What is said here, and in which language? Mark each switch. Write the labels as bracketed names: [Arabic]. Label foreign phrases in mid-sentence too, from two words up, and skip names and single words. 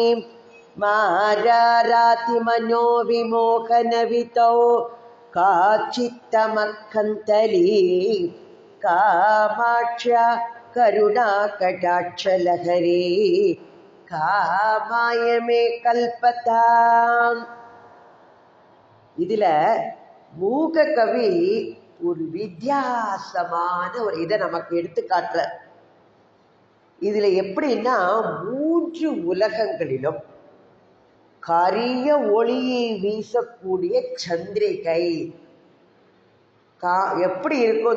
[Sanskrit] माराराति मनो विमोहनवितो काचित्तमखंतली कामाक्ष्या करुणाकटाक्षलहरी कामाय मे कल्पताम्. [Tamil] இதுல மூக கவி ஒரு வித்தியாசமான ஒரு இதை நமக்கு எடுத்து காட்டுற. இதுல எப்படின்னா 3 உலகங்களிலும் கரிய ஒளியை வீசக்கூடிய சந்திரிகை எப்படி இருக்கும்.